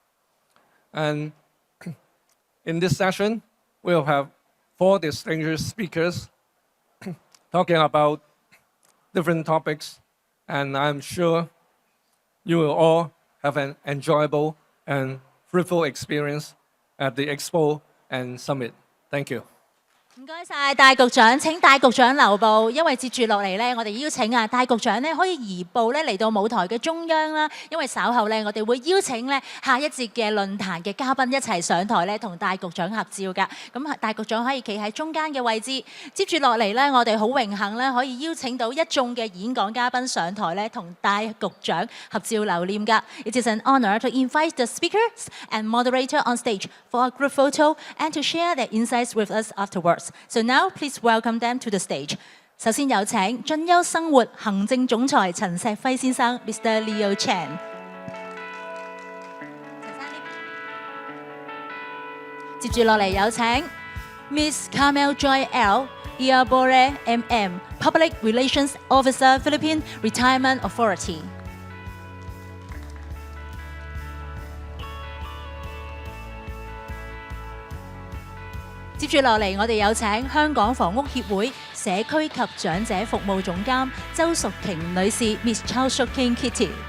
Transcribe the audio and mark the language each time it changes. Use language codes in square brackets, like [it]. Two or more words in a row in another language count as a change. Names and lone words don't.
[en] And in this session, we'll have 4 distinguished speakers talking about different topics, and I'm sure you will all have an enjoyable and fruitful experience at the Expo and Summit. Thank you. [yue] 唔該晒，戴局長，請戴局長留步，因為接住落嚟咧，我哋邀請戴局長咧可以移步咧嚟到舞台嘅中央啦。因為稍後咧，我哋會邀請咧下一節嘅論壇嘅嘉賓一齊上台咧，同戴局長合照㗎。咁戴局長可以企喺中間嘅位置。接住落嚟咧，我哋好榮幸咧可以邀請到一眾嘅演講嘉賓上台咧，同戴局長合照留念㗎。 [en] It is an honor to invite the speakers and moderator on stage for a group photo and to share their insights with us afterwards. So now, please welcome them to the stage. [yue] 首先有請進優生活行政總裁陳石輝先生 ，Mr. Leo Chan。接住落嚟有請 Miss Carmel Joy L， Iabore MM, [en] Public Relations Officer, [yue] Philippine Retirement Authority。接住落嚟，我哋有請香港房屋協會社區及長者服務總監周淑瓊女士 Miss Chow Suk King Kitty。